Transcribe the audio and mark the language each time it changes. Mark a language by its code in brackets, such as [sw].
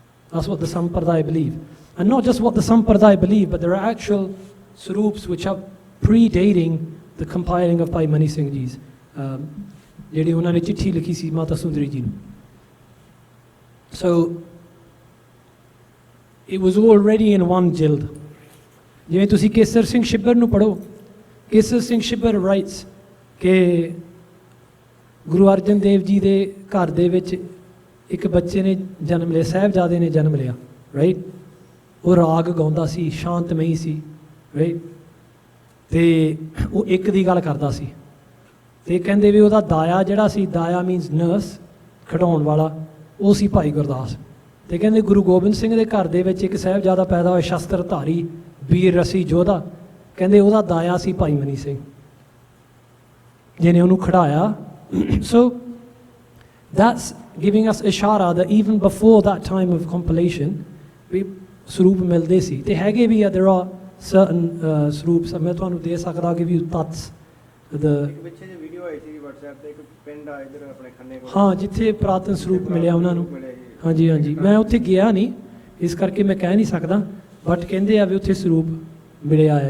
[en] That's what the Sampradaya believe. And not just what the Sampradaya believe, but there are actual suroops which are predating the compiling of Bhai Mani Singh Ji's. [pa] ਜਿਹੜੀ ਉਹਨਾਂ ਨੇ ਚਿੱਠੀ ਲਿਖੀ ਸੀ ਮਾਤਾ ਸੁੰਦਰੀ ਜੀ ਨੂੰ. [en] So it was already in one jild. [pa] ਜਿਵੇਂ ਤੁਸੀਂ ਕੇਸਰ ਸਿੰਘ ਸ਼ਿੱਬਰ ਨੂੰ ਪੜ੍ਹੋ, ਕੇਸਰ ਸਿੰਘ ਸ਼ਿੱਬਰ ਰਾਈਟਸ ਕਿ ਗੁਰੂ ਅਰਜਨ ਦੇਵ ਜੀ ਦੇ ਘਰ ਦੇ ਵਿੱਚ ਇੱਕ ਬੱਚੇ ਨੇ ਜਨਮ ਲਿਆ, ਸਾਹਿਬਜ਼ਾਦੇ ਨੇ ਜਨਮ ਲਿਆ, ਰਾਈਟ. ਉਹ ਰਾਗ ਗਾਉਂਦਾ ਸੀ, ਸ਼ਾਂਤਮਈ ਸੀ, ਰਾਈਟ. ਅਤੇ ਉਹ ਇੱਕ ਦੀ ਗੱਲ ਕਰਦਾ ਸੀ ਅਤੇ ਕਹਿੰਦੇ ਵੀ ਉਹਦਾ ਦਾਇਆ ਜਿਹੜਾ ਸੀ, ਦਾਇਆ ਮੀਨਸ ਨਰਸ, ਖਿਡਾਉਣ ਵਾਲਾ, ਉਹ ਸੀ ਭਾਈ ਗੁਰਦਾਸ. ਅਤੇ ਕਹਿੰਦੇ ਗੁਰੂ ਗੋਬਿੰਦ ਸਿੰਘ ਦੇ ਘਰ ਦੇ ਵਿੱਚ ਇੱਕ ਸਾਹਿਬਜ਼ਾਦਾ ਪੈਦਾ ਹੋਇਆ, ਸ਼ਸਤਰਧਾਰੀ, ਵੀਰ ਰਸੀ ਯੋਧਾ, ਕਹਿੰਦੇ ਉਹਦਾ ਦਾਇਆ ਸੀ ਭਾਈ ਮਨੀ ਸਿੰਘ ਜਿਹਨੇ ਉਹਨੂੰ ਖਿਡਾਇਆ. [en] so that's giving us ishara that even before that time of compilation [pa] ਵੀ ਸਰੂਪ ਮਿਲਦੇ ਸੀ. ਅਤੇ ਹੈਗੇ ਵੀ ਆ, [en] there are certain [pa] ਸਰੂਪਸ. ਮੈਂ ਤੁਹਾਨੂੰ ਦੇ ਸਕਦਾ ਕਿ ਵੀ ਤੱਥ ਪਿੱਛੇ ਜੇ ਵੀਡੀਓ ਆਈ ਸੀ WhatsApp ਤੇ, ਇੱਕ ਪਿੰਡ ਆ ਇੱਧਰ ਆਪਣੇ ਖੰਨੇ ਕੋਲ, ਹਾਂ, ਜਿੱਥੇ ਪੁਰਾਤਨ ਸਰੂਪ ਮਿਲਿਆ ਉਹਨਾਂ ਨੂੰ. ਹਾਂਜੀ ਹਾਂਜੀ, ਮੈਂ ਉੱਥੇ ਗਿਆ ਨਹੀਂ ਇਸ ਕਰਕੇ ਮੈਂ ਕਹਿ ਨਹੀਂ ਸਕਦਾ, ਬਟ ਕਹਿੰਦੇ ਆ ਵੀ ਉੱਥੇ ਸਰੂਪ ਮਿਲਿਆ ਆ.